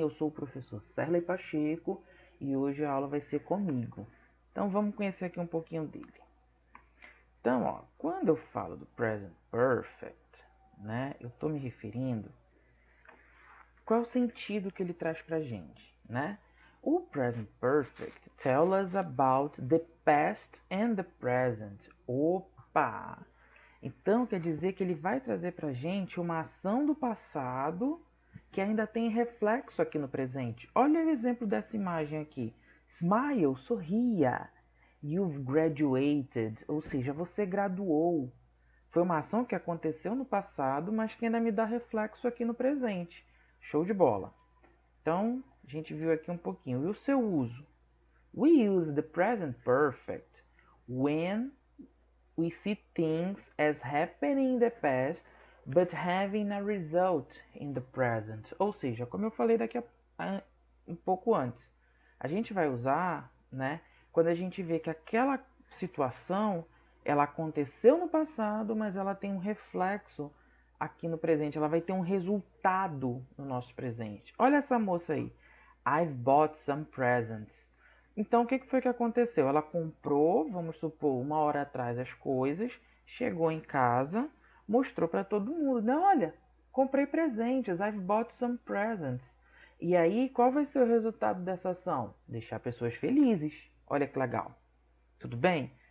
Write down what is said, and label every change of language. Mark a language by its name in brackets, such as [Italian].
[Portuguese] Eu sou o professor Serley Pacheco e hoje a aula vai ser comigo. Então vamos conhecer aqui um pouquinho dele. Então, ó, quando eu falo do Present Perfect, né? Eu estou me referindo qual é o sentido que ele traz pra gente, né? [English] O Present Perfect tells us about the past and the present. Opa! [Portuguese] Então quer dizer que ele vai trazer para a gente uma ação do passado que ainda tem reflexo aqui no presente. Olha o exemplo dessa imagem aqui. [English] Smile, [Portuguese] sorria. [English] You've graduated, [Portuguese] ou seja, você graduou. Foi uma ação que aconteceu no passado, mas que ainda me dá reflexo aqui no presente. Show de bola. Então, a gente viu aqui um pouquinho. E o seu uso? [English] We use the present perfect when we see things as happening in the past, but having a result in the present. [Portuguese] Ou seja, como eu falei um pouco antes, a gente vai usar, né, quando a gente vê que aquela situação ela aconteceu no passado, mas ela tem um reflexo aqui no presente. Ela vai ter um resultado no nosso presente. Olha essa moça aí. [English] I've bought some presents. [Portuguese] Então, o que foi que aconteceu? Ela comprou, vamos supor, 1 hora atrás as coisas, chegou em casa, mostrou para todo mundo. Não, olha, comprei presentes, [English] I've bought some presents. [Portuguese] E aí, qual vai ser o resultado dessa ação? Deixar pessoas felizes. Olha que legal. Tudo bem?